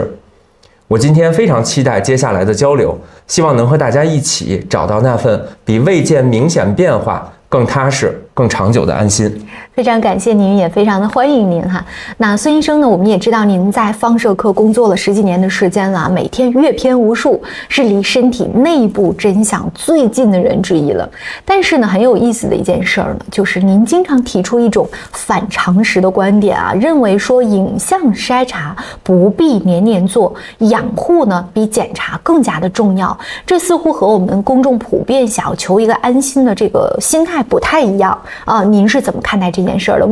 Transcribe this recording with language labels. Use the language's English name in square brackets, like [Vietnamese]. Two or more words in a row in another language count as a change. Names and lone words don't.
[Chinese] 我今天非常期待接下來的交流，希望能和大家一起找到那份比未見明顯變化更踏實、更長久的安心。非常感謝您，也非常的歡迎您哈。那孫醫生呢，我們也知道您在放射科工作了10幾年的時間了，每天閱片無數，是離身體內部真相最近的人之一了。但是呢，很有意思的一件事兒呢，就是您經常提出一種反常識的觀點啊，認為說影像篩查不必年年做，養護呢比檢查更加的重要。這似乎和我們公眾普遍想要求一個安心的這個心態不太一樣啊。您是怎麼看待這件事兒的？